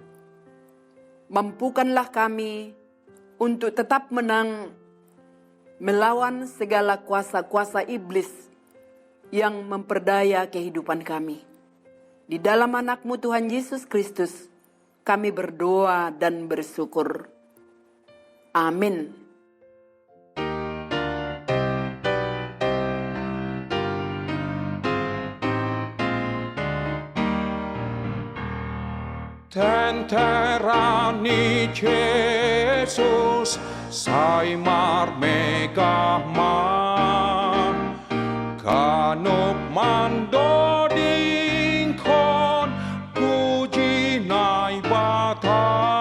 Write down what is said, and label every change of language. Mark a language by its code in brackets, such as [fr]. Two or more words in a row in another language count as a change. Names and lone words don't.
[id] Mampukanlah kami untuk tetap menang melawan segala kuasa-kuasa iblis yang memperdaya kehidupan kami. Di dalam anak-Mu Tuhan Yesus Kristus, kami berdoa dan bersyukur. Amin. [bts] Tenterani Jesus, saimar megamah, kanuk mandoding kon, puji nai bata,